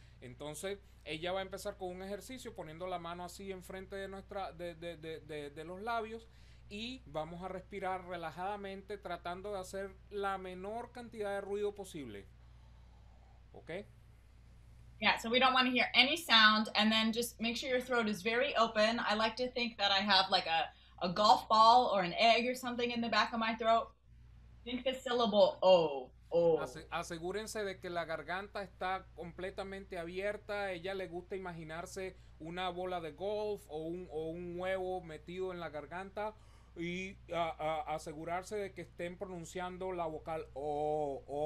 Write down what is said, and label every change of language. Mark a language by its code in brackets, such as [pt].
[es] Entonces, ella va a empezar con un ejercicio poniendo la mano así enfrente de los labios y vamos a respirar relajadamente tratando de hacer la menor cantidad de ruido posible. ¿Ok? [en] Yeah, so we don't want to hear any sound, and then just make sure your throat is very open. I like to think that I have like a golf ball or an egg or something in the back of my throat. Think the syllable O. [es] Asegúrense de que la garganta está completamente abierta. Ella le gusta imaginarse una bola de golf o un huevo metido en la garganta y asegurarse de que estén pronunciando la vocal O.